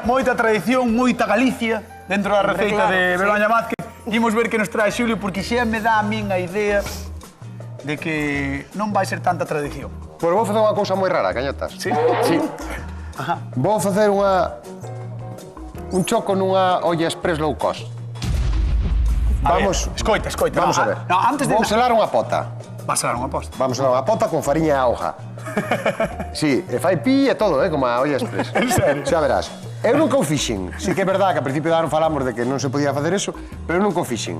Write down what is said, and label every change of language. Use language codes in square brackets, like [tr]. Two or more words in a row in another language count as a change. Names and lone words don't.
[gl] Moita tradición, moita Galicia dentro da receita claro, de sí. Begoña Vázquez. Imos ver que nos trae Xulio, porque xa me dá a min a idea de que non vai ser tanta tradición. Pois vou facer unha cousa moi rara, cañotas. Sí? Sí. Vou facer un choco nunha olla express [en] low cost. [gl] Vamos... Escoita. [es] Vamos a ver. [gl] No, antes de... Vou selar unha pota. Vas a dar unha posta. Vamos selar unha pota con fariña e auga. Sí, e fai pi e todo, como a olla express. En serio? Xa verás. Eu nunca o fixen. Sí que é verdad que a principio de ano falamos de que non se podía facer eso, pero eu nunca o fixen.